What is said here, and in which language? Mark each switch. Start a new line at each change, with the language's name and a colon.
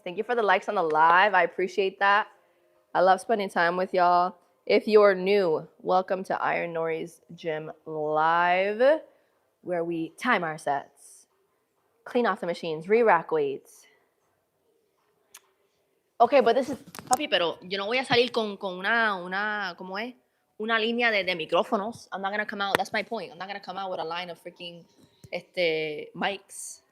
English: Thank you for the likes on the live. I appreciate that. I love spending time with y'all. If you're new, welcome to IronNori's Gym Live, where we time our sets, clean off the machines, re-rack weights. Okay, but this is,
Spanish: papi, pero yo no voy a salir con ¿cómo es? Una línea de micrófonos.
English: I'm not going to come out, that's my point. I'm not going to come out with a line of freaking mics.